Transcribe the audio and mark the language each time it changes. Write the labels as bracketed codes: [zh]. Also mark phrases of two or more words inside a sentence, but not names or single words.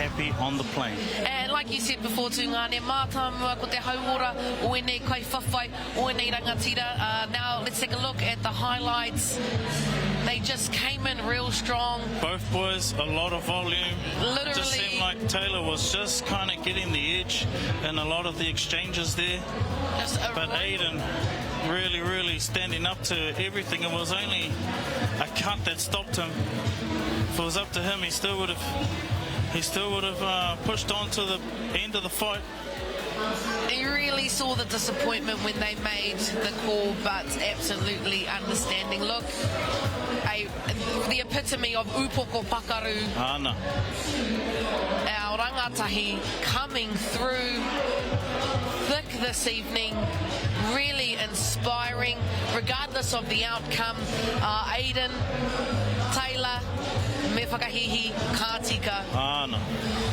[en] happy on the plane. And like you said before, [mi] Tungane, mātamua ko te hauora, o enei kaiwhawhai, o enei rangatira. [en] Now let's take a look at the highlights. They just came in real strong. Both boys, a lot of volume. Literally. It just seemed like Taylor was just kind of getting the edge in a lot of the exchanges there. But Aiden really standing up to everything. It was only a cut that stopped him. If it was up to him, he still would have pushed on to the end of the fight. You really saw the disappointment when they made the call, but absolutely understanding. Look, the epitome of [mi] upoko pakaru. Ana. [en] Our rangatahi coming through thick this evening, really inspiring, regardless of the outcome. Aiden, Taylor, [mi] me whakahihi, ka tika. Ana.